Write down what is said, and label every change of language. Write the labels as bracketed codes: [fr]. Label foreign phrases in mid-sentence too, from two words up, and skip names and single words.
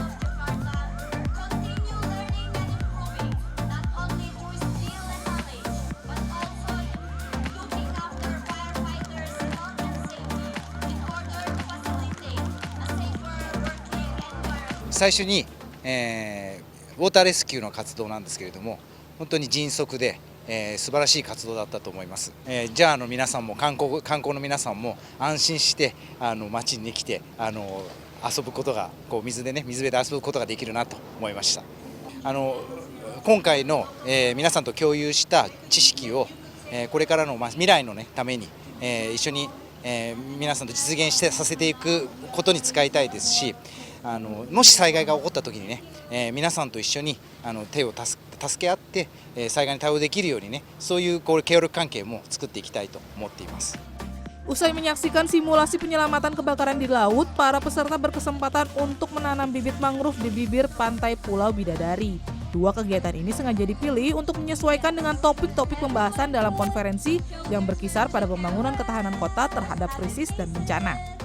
[id] Pertama, [ja] ウォーターレスキューの活動なんですけれども、本当に迅速で素晴らしい活動だったと思います。ジャーの皆さんも観光の皆さんも安心して町に来て遊ぶことが水辺で遊ぶことができるなと思いました。今回の皆さんと共有した知識をこれからの未来のために一緒に皆さんと実現させていくことに使いたいですし、もし災害が起こった時にね、皆さんと一緒に手を助け合って災害に対応できるようにね、そういう協力関係も作っていきたいと思っています。 [id] Usai menyaksikan simulasi penyelamatan kebakaran di laut, para peserta berkesempatan untuk menanam bibit mangrove di bibir pantai Pulau Bidadari. Dua kegiatan ini sengaja dipilih untuk menyesuaikan dengan topik-topik pembahasan dalam konferensi yang berkisar pada pembangunan ketahanan kota terhadap krisis dan bencana.